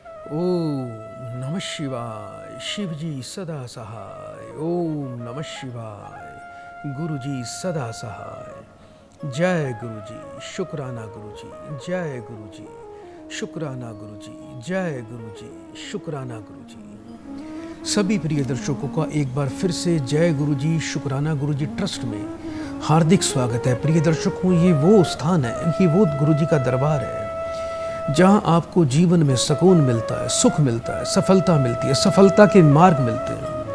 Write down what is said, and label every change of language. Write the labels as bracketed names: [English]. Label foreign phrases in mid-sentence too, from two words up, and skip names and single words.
[Hindi] ओम नमः शिवाय। शिव जी सदा सहाय। ओम नमः शिवाय। गुरु जी सदा सहाय। जय गुरु जी, शुक्राना गुरु जी। जय गुरु जी, शुक्राना गुरु जी। जय गुरु जी, शुक्राना गुरु जी। सभी प्रिय दर्शकों का एक बार फिर से जय गुरु जी, शुक्राना गुरु जी ट्रस्ट में हार्दिक स्वागत है। प्रिय दर्शकों, ये वो स्थान है, ये वो गुरु जी का दरबार है जहां आपको जीवन में सुकून मिलता है, सुख मिलता है, सफलता मिलती है, सफलता के मार्ग मिलते हैं।